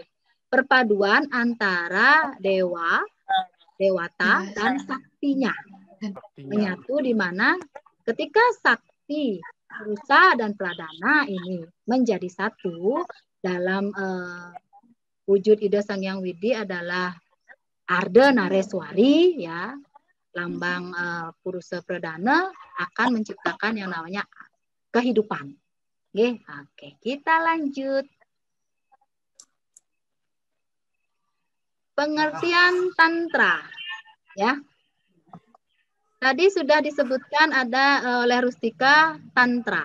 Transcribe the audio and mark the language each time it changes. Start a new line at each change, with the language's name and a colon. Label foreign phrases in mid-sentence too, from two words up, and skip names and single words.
Indonesian: Perpaduan antara dewa, dewata, dan saktinya. Menyatu di mana ketika sakti, Purusa, dan Pradana ini menjadi satu dalam wujud ide Sang Hyang Widi adalah Arda Nareswari, ya, lambang Purusa Pradana akan menciptakan yang namanya kehidupan. Oke, kita lanjut. Pengertian tantra, ya. Tadi sudah disebutkan ada oleh Rustika tantra.